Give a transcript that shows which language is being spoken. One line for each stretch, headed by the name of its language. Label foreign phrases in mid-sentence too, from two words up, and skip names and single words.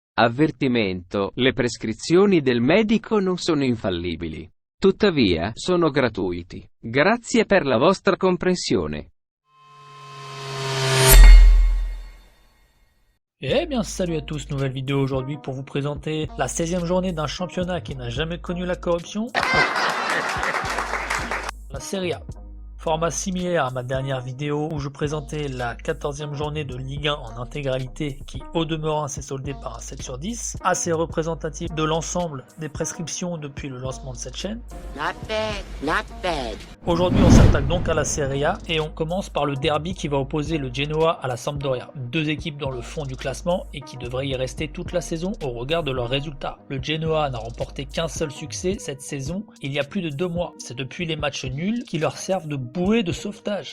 Italian: Avvertimento: le prescrizioni del medico non sono infallibili. Tuttavia, sono gratuiti. Grazie per la vostra comprensione.
French: Eh bien salut à tous, nouvelle vidéo aujourd'hui pour vous présenter la 16e journée d'un championnat qui n'a jamais connu la corruption, la Serie A. Format similaire à ma dernière vidéo où je présentais la 14e journée de Ligue 1 en intégralité qui au demeurant s'est soldée par un 7 sur 10, assez représentatif de l'ensemble des prescriptions depuis le lancement de cette chaîne.
English: Not bad.
French: Aujourd'hui on s'attaque donc à la Serie A et on commence par le derby qui va opposer le Genoa à la Sampdoria. Deux équipes dans le fond du classement et qui devraient y rester toute la saison au regard de leurs résultats. Le Genoa n'a remporté qu'un seul succès cette saison il y a plus de 2 mois. C'est depuis les matchs nuls qui leur servent de bouée de sauvetage.